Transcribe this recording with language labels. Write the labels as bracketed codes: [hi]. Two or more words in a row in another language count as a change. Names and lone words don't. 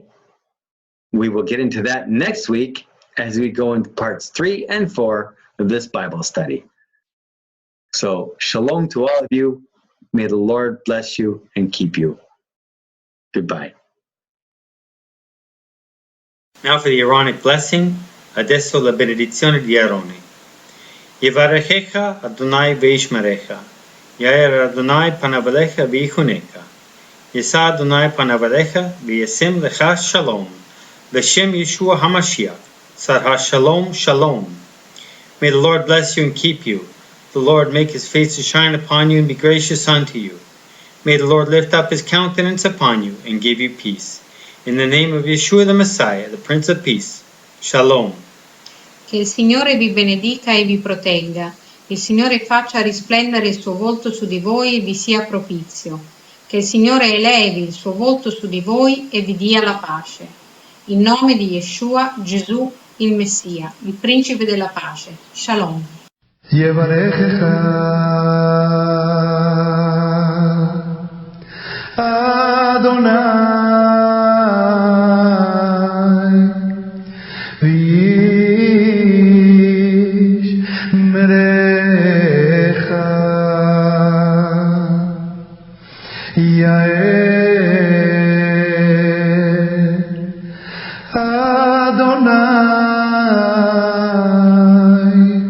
[en] We will get into that next week as we go into parts 3 and 4 of this Bible study. So shalom to all of you. May the Lord bless you and keep you. Goodbye. Now for the Aaronic blessing. [it] Adesso la benedizione di Aarone. [he] יברכך אדני וישמרך. יאר אדני פניו אליך ויחנך. ישא אדני פניו אליך וישם לך שלום. ובשם ישוע המשיח. שר השלום שלום. [en] May the Lord bless you and keep you. The Lord make his face to shine upon you and be gracious unto you. May the Lord lift up his countenance upon you and give you peace. In the name of Yeshua the Messiah, the Prince of Peace. Shalom. [it] Che il Signore vi benedica e vi protegga. Il Signore faccia risplendere il suo volto su di voi e vi sia propizio. Che il Signore elevi il suo volto su di voi e vi dia la pace. In nome di Yeshua, Gesù, il Messia, il Principe della pace. Shalom. [he] יברכך אדוני וישמרך יאר אדוני